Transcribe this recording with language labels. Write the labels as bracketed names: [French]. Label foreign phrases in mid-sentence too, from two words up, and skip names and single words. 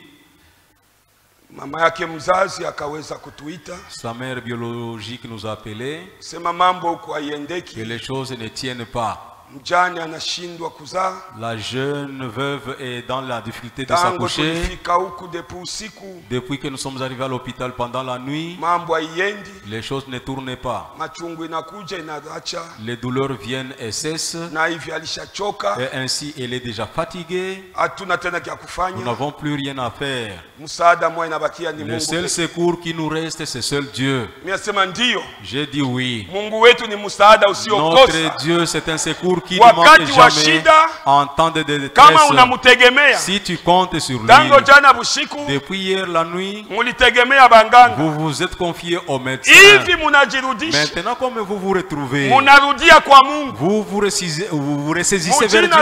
[Swahili] Mama yake mzazi akaweza kutuita. [French] Sa mère biologique nous a appelés [Swahili] Sema mambo huko [French] que [Swahili] haiendeki. [French] les choses ne tiennent pas. [Swahili] Mjane anashindwa kuzaa. [French] La jeune veuve est dans la difficulté de [Swahili] Tango [French] s'accoucher. [Swahili] tulifika huku depuis usiku. [French] Depuis que nous sommes arrivés à l'hôpital pendant la nuit, [Swahili] Mambo haiendi. [French] les choses ne tournent pas. [Swahili] Machungu inakuja inaacha. [French] Les douleurs viennent et cessent. [Swahili] Na hivi alishachoka. [French] Et ainsi, elle est déjà fatiguée. [Swahili] Hatuna tena kia [French] Nous [Swahili] kufanya. [French] n'avons plus rien à faire. [Swahili] Msaada mwa inabakia ni [French] Le [Swahili] Mungu. [French] seul secours qui nous reste, c'est seul Dieu. [Swahili] Mimi nasema ndio. [French] J'ai dit oui. [Swahili] Mungu wetu ni msaada usiokosa. [French] Notre Dieu, c'est un secours pour qui ne manque jamais en temps de détresse. Si tu comptes sur lui, depuis hier la nuit, vous vous êtes confié au médecin. Maintenant, comme vous vous retrouvez, vous vous ressaisissez vers Dieu.